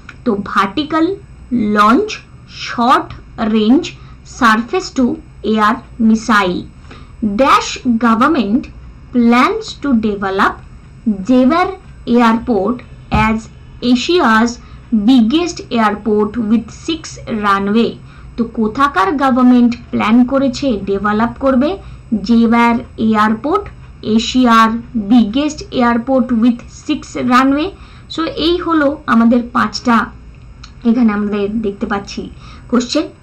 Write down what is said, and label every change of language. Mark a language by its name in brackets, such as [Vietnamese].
[English] তো vertical launch, short range, surface to air missile. Dash government plans to develop Jewar Airport as Asia's biggest airport with 6 runway. [Bangla] তো কোথাকার government plan করেছে develop করবে Jewar airport, এশিয়ার [English] Biggest airport with 6 runway. [Bangla] So এই হলো আমাদের 5টা এখানে আমাদের দেখতে পাচ্ছি কোশ্চেন।